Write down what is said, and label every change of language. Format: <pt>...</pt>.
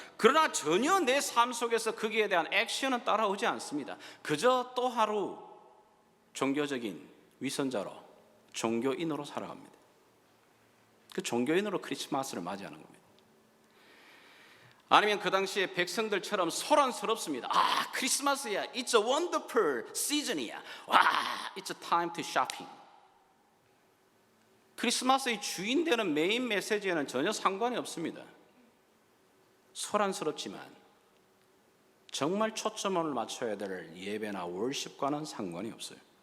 <ko>그러나 전혀 내 삶 속에서 거기에 대한 액션은 따라오지 않습니다. 그저 또 하루 종교적인 위선자로, 종교인으로 살아갑니다. 그 종교인으로 크리스마스를 맞이하는 겁니다. 아니면 그 당시에 백성들처럼 소란스럽습니다. 크리스마스야,</ko> <en>it's a wonderful season이야. it's a time to shopping.</en> <ko>크리스마스의 주인 되는 메인 메시지에는 전혀 상관이 없습니다. 소란스럽지만 정말 초점을 맞춰야 될 예배나 월십과는 상관이 없어요.</ko>